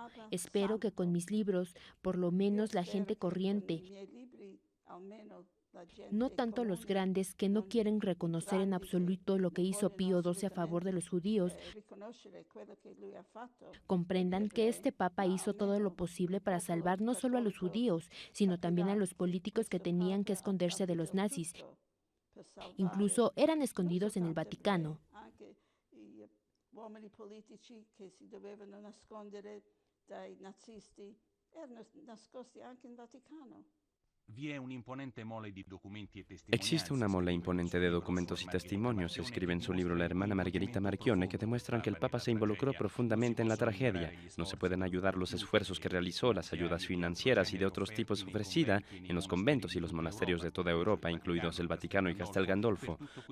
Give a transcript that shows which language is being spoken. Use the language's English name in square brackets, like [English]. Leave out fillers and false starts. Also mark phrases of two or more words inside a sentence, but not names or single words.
[Spanish] Espero que con mis libros, por lo menos la gente corriente, no tanto los grandes que no quieren reconocer en absoluto lo que hizo Pío XII a favor de los judíos, comprendan que este papa hizo todo lo posible para salvar no solo a los judíos, sino también a los políticos que tenían que esconderse de los nazis. Incluso eran escondidos en el Vaticano. [Italian] Uomini politici che si dovevano nascondere dai nazisti erano nascosti anche in Vaticano. [Spanish] Existe una mole imponente de documentos y testimonios, escribe en su libro la hermana Margherita Marchione, que demuestran que el Papa se involucró profundamente en la tragedia. No se pueden ayudar los esfuerzos que realizó, las ayudas financieras y de otros tipos ofrecidas en los conventos y los monasterios de toda Europa, incluidos el Vaticano y Castel Gandolfo.